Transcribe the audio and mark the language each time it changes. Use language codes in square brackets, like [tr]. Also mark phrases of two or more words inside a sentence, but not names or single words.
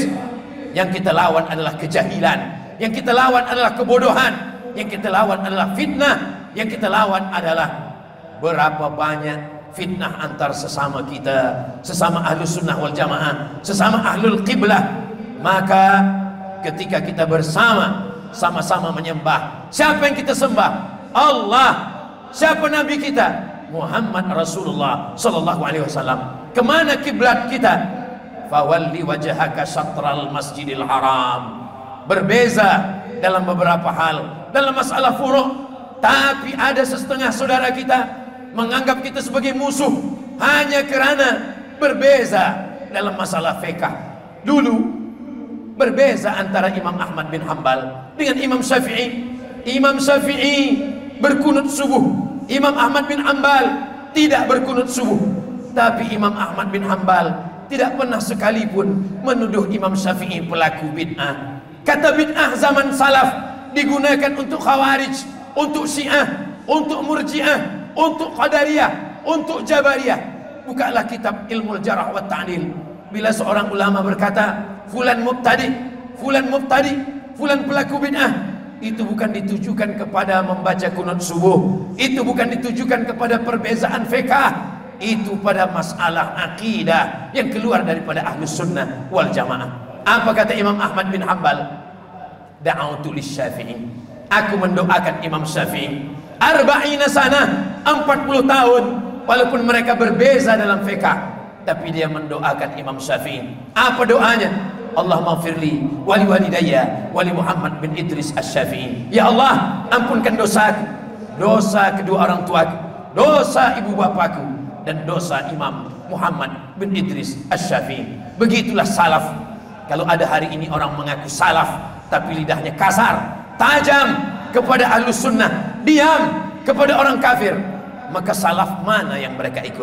[ms] Yang kita lawan adalah kejahilan, yang kita lawan adalah kebodohan, yang kita lawan adalah fitnah, yang kita lawan adalah berapa banyak fitnah antar sesama kita, sesama [ar] أهل السنة والجماعة, [ms] sesama [ar] أهل القبلة. [ms] Maka ketika kita bersama, sama-sama menyembah, siapa yang kita sembah? Allah. Siapa Nabi kita? [ar] محمد رسول الله صلى الله عليه وسلم. [ms] Kemana kiblat kita? [ar] فول وجهك شطر المسجد الحرام. [ms] Berbeza dalam beberapa hal, dalam masalah furu', tapi ada setengah saudara kita menganggap kita sebagai musuh hanya kerana berbeza dalam masalah fiqh. Dulu berbeza antara Imam Ahmad bin Hanbal dengan Imam Syafi'i. Imam Syafi'i berkunut subuh, Imam Ahmad bin Hanbal tidak berkunut subuh. Tapi Imam Ahmad bin Hanbal tidak pernah sekalipun menuduh Imam Syafi'i pelaku bid'ah. Kata bid'ah zaman salaf digunakan untuk Khawarij, untuk Syiah, untuk Murji'ah, untuk Qadariyah, untuk Jabariyah. Bukalah kitab Ilmul Jarh wa Ta'dil. Bila seorang ulama berkata [ar] فلان مبتدع، فلان مبتدع, [ms] fulan pelaku bid'ah, itu bukan ditujukan kepada membaca kunut subuh, itu bukan ditujukan kepada perbezaan fiqh, itu pada masalah akidah yang keluar daripada [ar] أهل السنة والجماعة. [ms] Apa kata Imam Ahmad bin Hanbal? [ar] دعوت للشافعي, [ms] aku mendoakan Imam Syafi'i 40 sana, 40 tahun, walaupun mereka berbeza dalam fiqh, tapi dia mendoakan Imam Syafi'i. Apa doanya? [ar] اللهم اغفر لي ولوالدي ولمحمد بن إدريس الشافعي. [ms] Ya Allah, ampunkan dosaku, dosa kedua orang tuaku, dosa ibu bapakku, dan dosa Imam Muhammad bin Idris Asy-Syafi'i. Begitulah salaf. Kalau ada hari ini orang mengaku salaf tapi lidahnya kasar, tajam kepada [ar] أهل السنة, [ms] diam kepada orang kafir, maka salaf mana yang mereka ikut?